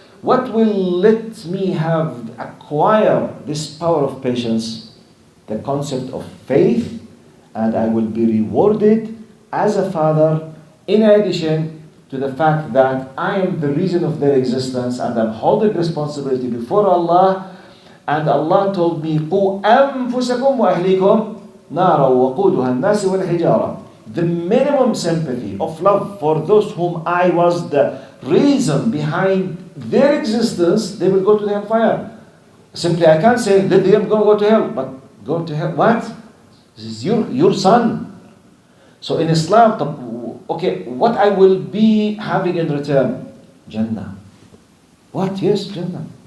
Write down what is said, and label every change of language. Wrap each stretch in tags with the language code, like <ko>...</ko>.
<en>What will let me acquire this power of patience? The concept of faith, and I will be rewarded as a father, in addition to the fact that I am the reason of their existence, and I'm holding responsibility before Allah. And Allah told me,</en> <ar>قُوا أَنفُسَكُمْ وَأَهْلِيكُمْ نَارًا وَقُودُهَا النَّاسِ وَالْحِجَارَةِ.</ar> <en>The minimum sympathy of love for those whom I was the reason behind their existence, they will go to the hellfire. Simply, I can't say, let them go to hell, but go to hell. What? This is your son. So in Islam, what I will be having in return? Jannah. What? Yes, Jannah.</en>